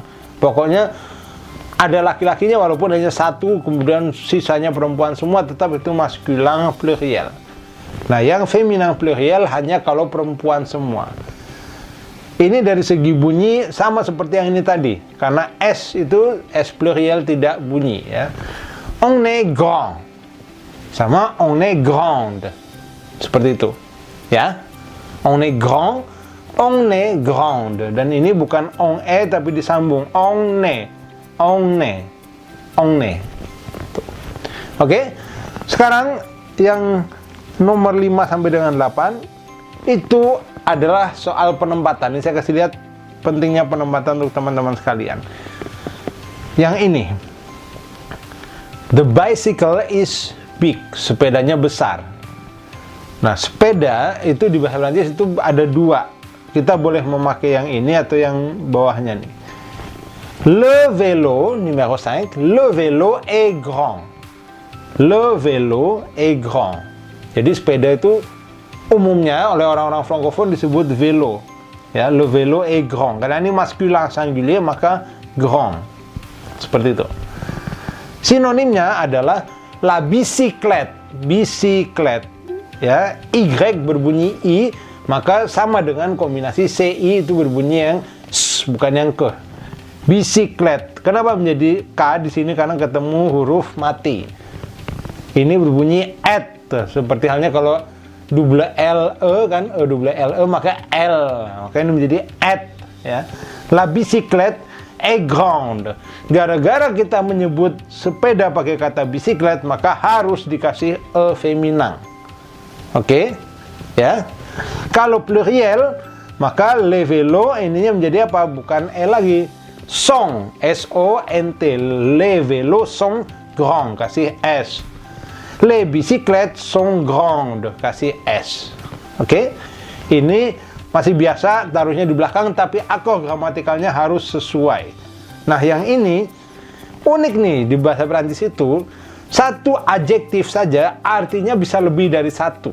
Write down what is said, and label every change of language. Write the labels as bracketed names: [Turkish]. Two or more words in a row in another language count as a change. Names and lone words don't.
[Indonesian] Pokoknya ada laki-lakinya walaupun hanya satu, kemudian sisanya perempuan semua, tetap itu maskulin pluriel. Nah, yang feminin pluriel hanya kalau perempuan semua. Ini dari segi bunyi sama seperti yang ini tadi, karena S itu S pluriel tidak bunyi ya. [French] On est grand [Indonesian] sama [French] on est grande, [Indonesian] seperti itu ya. [French] On est grand, on est grande. [Indonesian] Dan ini bukan [French] on est [Indonesian] tapi disambung. [French] On est, on est, on est. [Indonesian] Oke. Sekarang yang nomor 5 sampai dengan 8 itu adalah soal penempatan. Ini saya kasih lihat pentingnya penempatan untuk teman-teman sekalian. Yang ini. [English] The bicycle is big. [Indonesian] Sepedanya besar. Nah, sepeda itu di bahasa Prancis itu ada 2. Kita boleh memakai yang ini atau yang bawahnya nih. [French] Le vélo, numéro 5, le vélo est grand. Le vélo est grand. [Indonesian] Jadi sepeda itu umumnya oleh orang-orang francophone disebut vélo. [French] Ya, le vélo est grand. [Indonesian] Karena ini maskulin singulier, maka grand. Seperti itu. Sinonimnya adalah [French] la bicyclette. [Indonesian] Bicyclette. Ya, Y berbunyi I, maka sama dengan kombinasi CI itu berbunyi yang S, bukan yang K. Bicyclette. Kenapa menjadi K di sini? Karena ketemu huruf mati. Ini berbunyi et, seperti halnya kalau double LE kan, double LE maka L. Maka ini menjadi et ya. [French] La bicyclette est grande. [Indonesian] Gara-gara kita menyebut sepeda pakai kata bicyclette, maka harus dikasih E feminin. Oke, ya. Kalau pluriel, maka [French] le vélo [Indonesian] ininya menjadi apa? Bukan E lagi, Sont, S-O-N-T. [French] Les vélos sont grands, [Indonesian] kasih S. [French] Les bicyclettes sont grandes, [Indonesian] kasih S. Oke? Ini masih biasa taruhnya di belakang, tapi akor gramatikalnya harus sesuai. Nah, yang ini unik nih di bahasa Perancis itu, satu adjektif saja artinya bisa lebih dari satu.